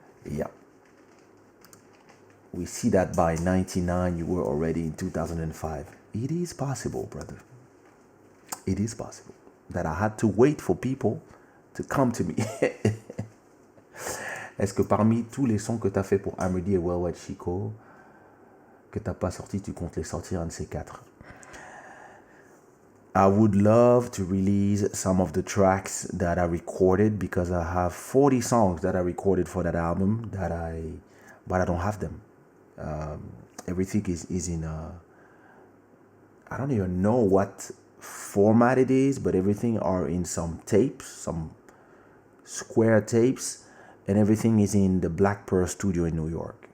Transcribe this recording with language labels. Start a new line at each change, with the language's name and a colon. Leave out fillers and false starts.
English: Yeah. We see that by 99, you were already in 2005. It is possible, brother. It is possible that I had to wait for people to come to me.
French: Est-ce que parmi tous les sons que tu as fait pour Amedy et WorldWideChico, que tu n'as pas sorti, tu comptes les sortir un de ces quatre?
English: I would love to release some of the tracks that I recorded because I have 40 songs that I recorded for that album but I don't have them. Everything is in I don't even know what format it is, but everything are in some tapes, some square tapes, and everything is in the Black Pearl studio in New York.